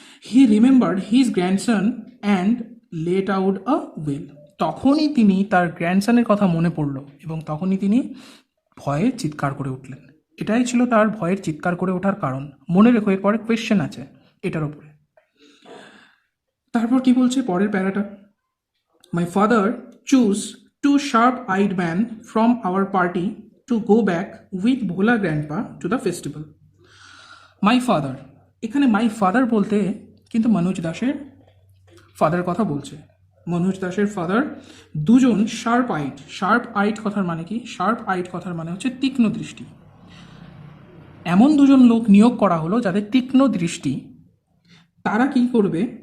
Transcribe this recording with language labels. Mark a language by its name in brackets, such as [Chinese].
[English] he remembered his grandson and let out a well, [Bangla] তখনই তিনি তার গ্র্যান্ডসনের কথা মনে পড়ল এবং তখনই তিনি ভয়ে চিৎকার করে উঠলেন। এটাই ছিল তার ভয়ের চিৎকার করে ওঠার কারণ। মনে রেখো এরপরে কোয়েশ্চেন আছে এটার ওপরে। তারপর কি বলছে পরের প্যারাটা? [English] My father chose two sharp-eyed men from our party to go back with Bhola grandpa to the festival. My father, [Bangla] এখানে মাই ফাদার বলতে কিন্তু মনোজ দাসের ফাদার কথা বলছে। মনোজ দাসের ফাদার দুজন শার্প আইট কথার মানে কি? শার্প আইট কথার মানে হচ্ছে তীক্ষ্ণ দৃষ্টি। এমন দুজন লোক নিয়োগ করা হলো যাদের তীক্ষ্ণ দৃষ্টি। তারা কি করবে?